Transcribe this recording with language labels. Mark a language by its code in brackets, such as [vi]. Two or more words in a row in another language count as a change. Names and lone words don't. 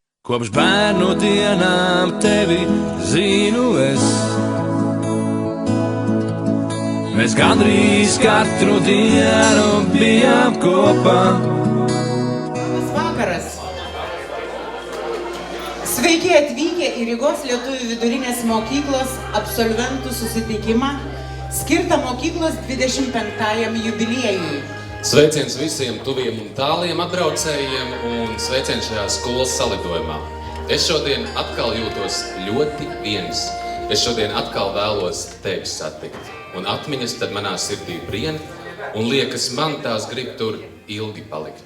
[lv] Kopš bērnu dienām tevi zinu es. Mēs gandrīz katru dienu bijām kopā. [lt] Labas vakaras. Sveiki atvykę į Rygos lietuvių vidurinės mokyklos absolventų susitikimą, skirtą mokyklos 25. jubiliejui. [lv] Sveiciens visiem tuviem un tāliem atbraucējiem un sveiciens šajā skolas salidojumā. Es šodien atkal jūtos ļoti viens. Es šodien atkal vēlos tevi satikt. Un atmiņas tad manā sirdī brien, un liekas man tās grib tur ilgi palikt.